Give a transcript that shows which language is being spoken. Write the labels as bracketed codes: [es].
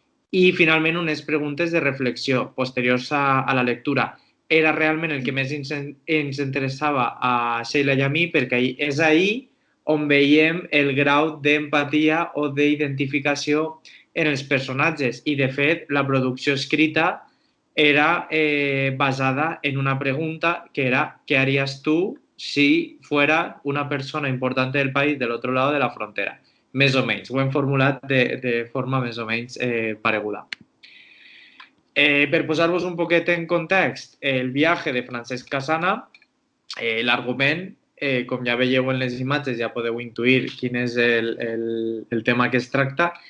[ca] I, finalment, unes preguntes de reflexió posteriors a la lectura. Era realment el que més ens interessava a Seila i a mi, perquè és ahir on veiem el grau d'empatia o d'identificació en els personatges. I, de fet, la producció escrita era basada en una pregunta que era [es] ¿qué harías tú si fuera una persona importante del país del otro lado de la frontera? [ca] Més o menys. Ho hem formulat de forma més o menys pareguda. Per posar-vos un poquet en context, el viatge de Francesc Casana, l'argument, com ja veieu en les imatges, ja podeu intuir quin és el tema que es tracta.